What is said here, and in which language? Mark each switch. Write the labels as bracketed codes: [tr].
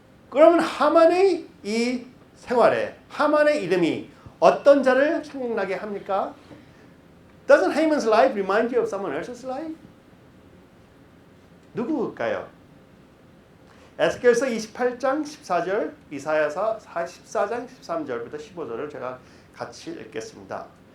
[ko] 그러면 하만의 이 생활에 하만의 이름이 어떤 자를 생각나게 합니까? [en] Doesn't Haman's life remind you of someone else's life? [ko] 누구일까요? 에스겔서 28장 14절, 이사야서 14장 13절부터 15절을 제가 같이 읽겠습니다.